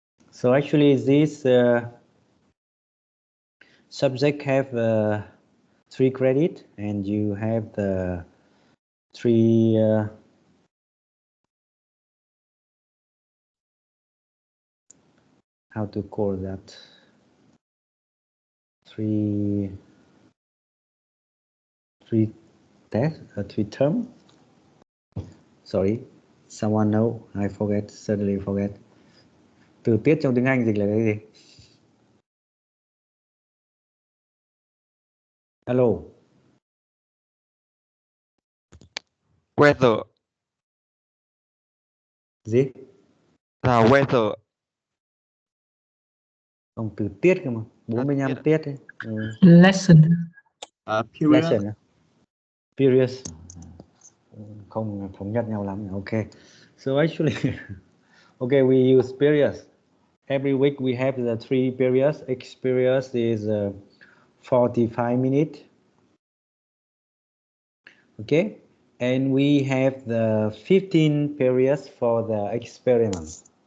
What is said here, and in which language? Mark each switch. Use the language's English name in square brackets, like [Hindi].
[English] So actually this subject have 3 credit, and you have the 3 how to call that, 3 test, 3 term. Sorry, someone know, I suddenly forget. [Vietnamese] Từ tiết trong tiếng Anh dịch là cái gì? [English] Hello. weather. [Vietnamese] Gì? [English] The weather. [Vietnamese] Ông từ tiết cơ mà, 45 tiết ấy. [English] Lesson. Period. Lesson à? Periods. [Vietnamese] Không thống nhất nhau lắm. [English] Okay. So actually, okay, we use periods. Every week we have the 3 periods. Each period is 45 minutes. Okay. And we have the 15 periods for the experiment.